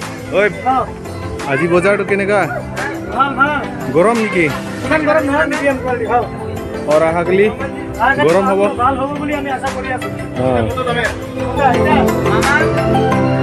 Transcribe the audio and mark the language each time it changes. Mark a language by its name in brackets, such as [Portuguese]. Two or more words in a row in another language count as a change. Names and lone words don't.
[Assamese] ঐ আজি বজাৰটো কেনেকা গৰম নেকি और अहागली गरम हब ভাল হ'ব বুলি আমি আশা কৰি আছো [Hindi] हाँ